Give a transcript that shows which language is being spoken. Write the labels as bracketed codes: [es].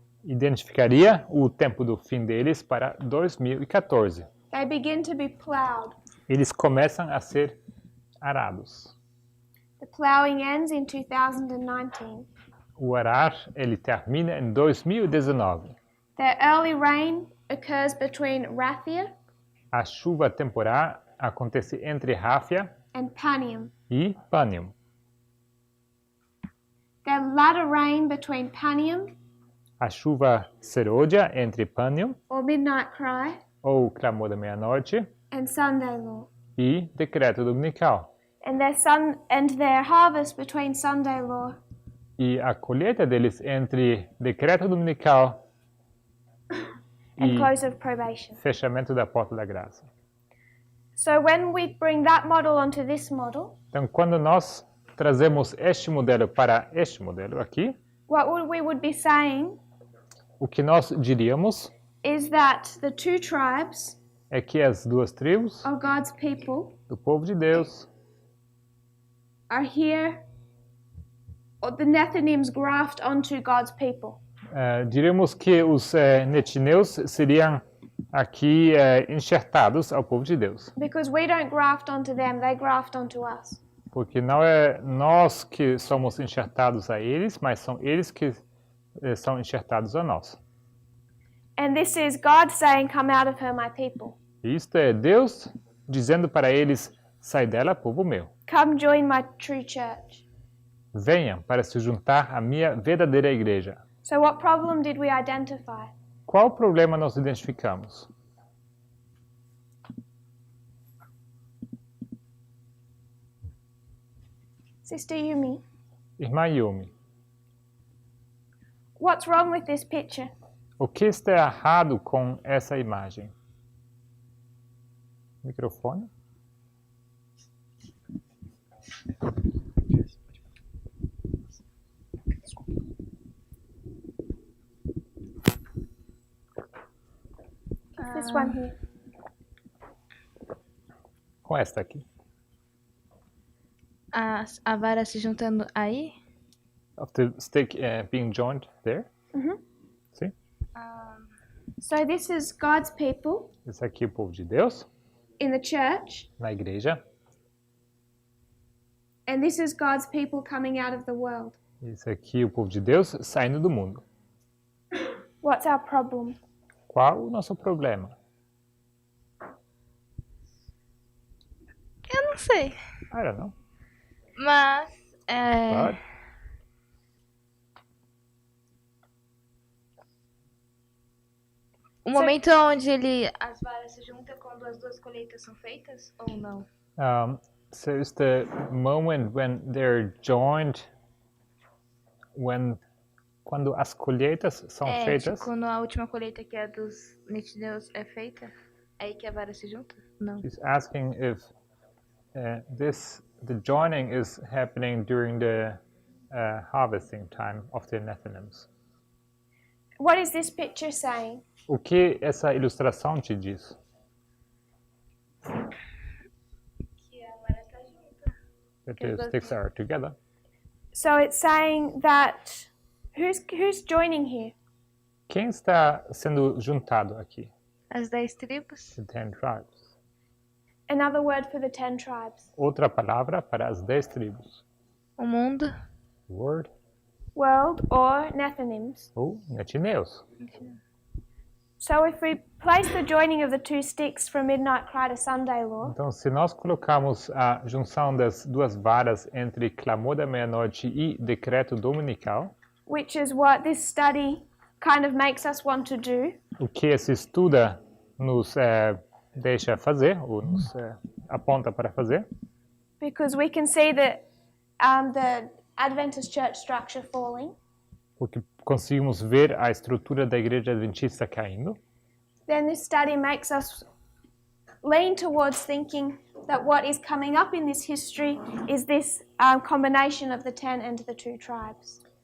[pt] identificaria o tempo do fim deles para 2014. [en] They begin to be ploughed. [pt] Eles começam a ser arados. [en] The ploughing ends in 2019. [pt] O arar, ele termina em 2019. [en] Their early rain occurs between Rathia [pt] A chuva temporal acontece entre Ráfia [en] and Panium. [pt] e Panium. [en] Their latter rain between Panium [pt] A chuva serôdia entre Panium, [en] or Midnight Cry [pt] ou Clamor da Meia-Noite, [en] and Sunday Law. [pt] e Decreto Dominical. [en] And their harvest between Sunday Law [pt] E a colheita deles entre Decreto Dominical [en] and [pt] e [en] close of probation. [pt] fechamento da Porta da Graça. [en] So when we bring that model onto this model, [pt] Então, quando nós trazemos este modelo para este modelo aqui, [en] what we would be saying [pt] o que nós diríamos [en] is that the 2 tribes [pt] é que as 2 tribos [en] of God's people [pt] do povo de Deus [en] are here, or the Nethinims graft onto God's people. [pt] diríamos que os netineus seriam aqui enxertados ao povo de Deus. [en] Because we don't graft onto them, they graft onto us. [pt] Porque não é nós que somos enxertados a eles, mas são eles que são enxertados a nós. [en] And this is God saying, "Come out of her, my people. [pt] Isto é Deus dizendo para eles, sai dela, povo meu. [en] Come join my true church." [pt] Venham para se juntar à minha verdadeira igreja. [en] So what problem did we identify? [pt] Qual problema nós identificamos? [en] Sister Yumi, [pt] Irmã Yumi, [en] what's wrong with this picture? [pt] o que está errado com essa imagem? Microfone? [en] This one here. [pt] Com esta aqui. A vara se juntando aí? [en] Of the stick being joined there. [pt] Sim. [en] So this is God's people [pt] Esse aqui é o povo de Deus, [en] in the church, [pt] na igreja. [en] and this is God's people coming out of the world. [pt] Esse aqui é o povo de Deus saindo do mundo. [en] What's our problem? [pt] Qual o nosso problema? Eu não sei. [en] I don't know. [pt] Mas, [en] But [pt] o momento onde as varas se juntam quando as duas colheitas são feitas ou não? [en] so it's the moment when they're joined, [pt] quando as colheitas são feitas. Tipo, quando a última colheita, que é a dos nitideus, é feita, é aí que a vara se junta? Não. [en] She's asking if the joining is happening during the harvesting time of the Nethinims. What is this picture saying? [pt] O que essa ilustração te diz? Que a vara está junta. [en] That the sticks are together. So it's saying that who's joining here? [pt] Quem está sendo juntado aqui? As 10 tribos. [en] The 10 tribes. Another word for the 10 tribes. [pt] Outra palavra para as 10 tribos. O mundo. [en] Word World or Nethinims. [pt] ou netineus. [en] So if we place the joining of the two sticks from midnight cry to Sunday law, [pt] Então, se nós colocamos a junção das duas varas entre clamor da meia-noite e decreto dominical, [en] which is what this study kind of makes us want to do, [pt] o que esse estuda nos deixa fazer, ou nos aponta para fazer, [en] because we can see that the Adventist church structure falling, [pt] porque conseguimos ver a estrutura da igreja adventista caindo, [en] then this study makes us lean towards thinking that what is coming up in this history is this combination of the 10 and the 2 tribes.